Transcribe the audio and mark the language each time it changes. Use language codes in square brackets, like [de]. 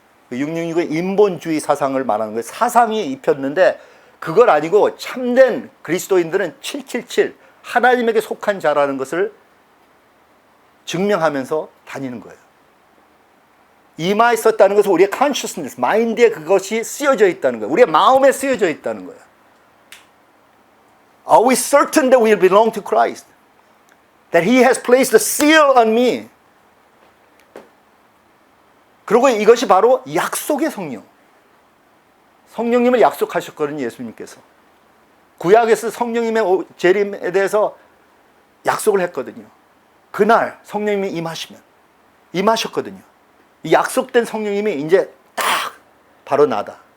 [ko] 그 666은 인본주의 사상을 말하는 거예요. 사상이 입혔는데 그걸 아니고 참된 그리스도인들은 777 하나님에게 속한 자라는 것을 증명하면서 다니는 거예요. 이마에 썼다는 것은 우리의 consciousness, 마인드에 그것이 쓰여져 있다는 거예요. 우리의 마음에 쓰여져 있다는 거예요. [en] Are we certain that we belong to Christ? That He has placed a seal on me? [ko] 그리고 이것이 바로 약속의 성령. 성령님을 약속하셨거든요, 예수님께서. 구약에서 성령님의 재림에 대해서 약속을 했거든요. 그날 성령님이 임하셨거든요. 이 약속된 성령님이 이제 딱 바로 나다.